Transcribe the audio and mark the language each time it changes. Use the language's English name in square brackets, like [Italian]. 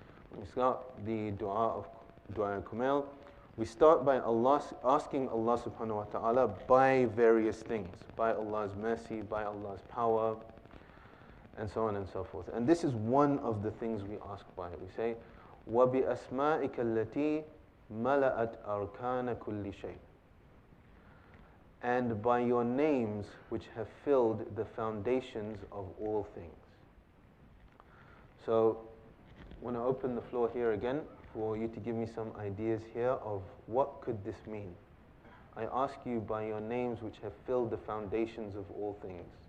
[English] When we start the dua of dua Kumayl, we start by asking Allah subhanahu wa ta'ala by various things, by Allah's mercy, by Allah's power, and so on and so forth. And this is one of the things we ask by. We say, [Arabic] وَبِأَسْمَائِكَ الَّتِي مَلَأَتْ أَرْكَانَ كُلِّ شَيْءٍ. [English] And by your names which have filled the foundations of all things. So, I want to open the floor here again for you to give me some ideas here of what could this mean. I ask you by your names which have filled the foundations of all things.